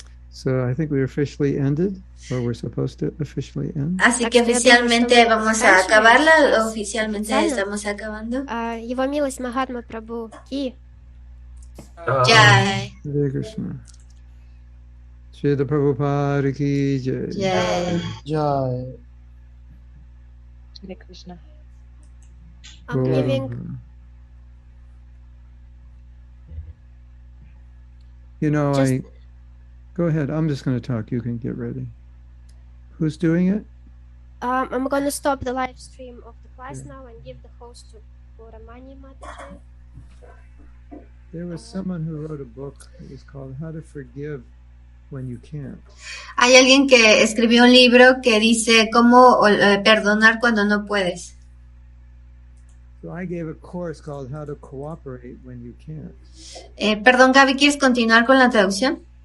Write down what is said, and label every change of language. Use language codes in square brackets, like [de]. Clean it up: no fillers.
[en] So I think we officially ended, or we're supposed to officially end. [es] Así que oficialmente vamos a acabarla, oficialmente estamos acabando. [ru] Его милость Махатма Прабhu Ки. Jai. Hare Krishna. Srila Prabhupada Ki Jai. Jai. Jai. Hare Krishna. Мне вен... [en] You know, go ahead. I'm just going to talk. You can get ready. Who's doing it? I'm going to stop the live stream of the class now and give the host to Puramani Mataji. There was someone who wrote a book. It was called How to Forgive When You Can't. [es] Hay alguien que escribió un libro que dice cómo perdonar cuando no puedes. [en] So I gave a course called How to Cooperate When You Can't. [es] Perdón, Gaby, ¿quieres continuar con la traducción?